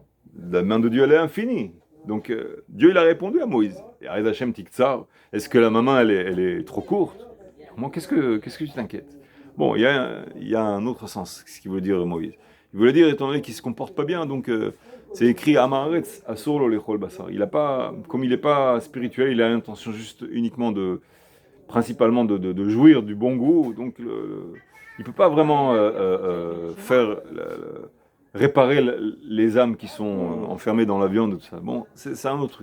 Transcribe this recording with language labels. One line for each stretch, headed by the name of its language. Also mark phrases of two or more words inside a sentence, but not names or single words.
French: La main de Dieu elle est infinie. Donc Dieu il a répondu à Moïse. Et
Hebrew: היד השם תקצר,
French: est-ce que la main elle est trop courte? Comment qu'est-ce que tu t'inquiètes? Bon, il y a un autre sens, ce qu'il veut dire Moïse. Il voulait dire, étant donné qu'il ne se comporte pas bien, donc c'est écrit
Hebrew: עם הארץ, אסור לו לאכול בשר.
French: Comme il n'est pas spirituel, il a l'intention juste uniquement principalement de jouir du bon goût, donc il ne peut pas vraiment réparer les âmes qui sont enfermées dans la viande, tout ça. Bon, c'est un autre truc.